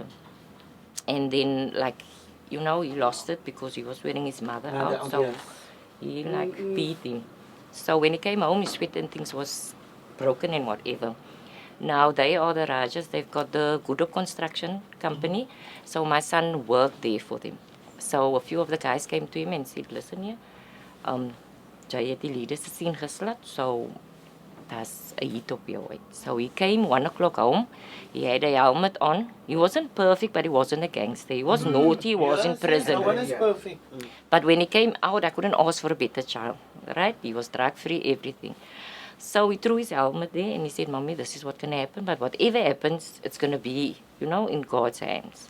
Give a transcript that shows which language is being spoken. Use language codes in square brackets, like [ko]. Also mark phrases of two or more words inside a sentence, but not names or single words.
[en] And then, like, you know, he lost it because he was wearing his mother out, so he, like, beat him. So when he came home, his sweat and things was broken and whatever. Now they are the Rajas, they've got the Gudo construction company, so my son worked there for them. So a few of the guys came to him and said, listen here, [af] jy het die leaders gesien geslat, [en] so that's a hit [af] op jou uit. [en] So he came 1 o'clock home, he had a helmet on, he wasn't perfect, but he wasn't a gangster, he was naughty, he was in prison. No one is perfect. But when he came out, I couldn't ask for a better child, right? He was drug-free, everything. So he threw his helmet there and he said, Mommy, this is what can happen, but whatever happens, it's going to be, you know, in God's hands.